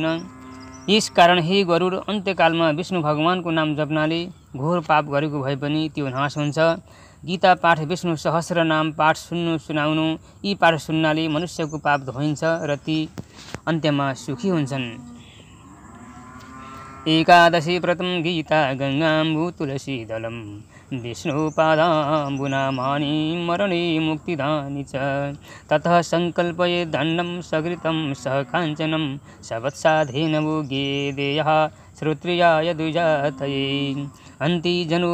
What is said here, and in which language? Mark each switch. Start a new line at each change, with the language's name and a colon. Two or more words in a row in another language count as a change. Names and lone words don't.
Nepali: यस कारण हे गरुड, अन्त्यकालमा विष्णु भगवानको नाम जप्नाले घोर पाप गरेको भए पनि त्यो नाश हुन्छ। गीता पाठ, विष्णु सहस्र नाम पाठ सुनाउनु, यी पाठ सुन्नाले मनुष्यको पाप धोइन्छ र ती अन्त्यमा सुखी हुन्छन्।
Sanskrit: एकादशी व्रतं गीता गङ्गाम्बु तुलसीदलं, विष्णुपादाम्बुनामानि मरणे मुक्तिदानि च। ततः सङ्कल्पये दण्डं सकृतं सह काञ्चनं, सवत्साधेन भोगे देयः श्रोत्रियाय द्विजातये अन्ति जनो